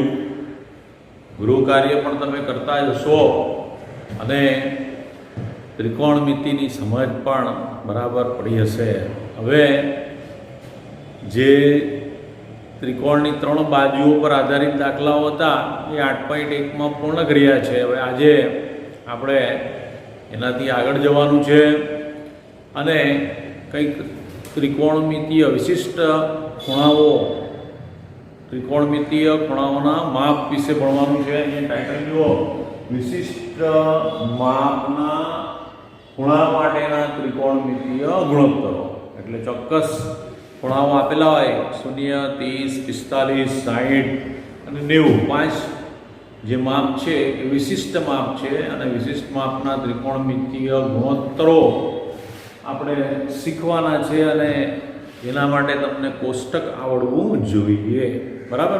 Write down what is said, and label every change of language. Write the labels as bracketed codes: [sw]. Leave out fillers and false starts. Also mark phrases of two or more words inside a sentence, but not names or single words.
[gu] ગૃહ કાર્ય પણ તમે કરતા જ હશો અને ત્રિકોણમિતિની સમજ પણ બરાબર પડી હશે। હવે જે ત્રિકોણની 3 બાજુઓ પર આધારિત દાખલાઓ હતા એ 8.1 માં પૂર્ણ કર્યા છે। હવે આજે આપણે એનાથી આગળ જવાનું છે અને કંઈક ત્રિકોણમિતીય વિશિષ્ટ ખૂણાઓ, ત્રિકોણમિતીય ખૂણાઓના માપ વિષે ભણવાનું છે। અહીંયા ટાઇટલ જુઓ, વિશિષ્ટ માપના ખૂણા માટેના ત્રિકોણમિતીય ગુણોત્તરો। એટલે ચોક્કસ ખૂણાઓ આપેલા હોય 0, 30, 45, 60 અને 90 પાંચ જે માપ છે એ વિશિષ્ટ માપ છે અને વિશિષ્ટ માપના ત્રિકોણમિતીય ગુણોત્તરો આપણે શીખવાના છે અને એના માટે તમને કોષ્ટક આવડવું જોઈએ, બરાબર?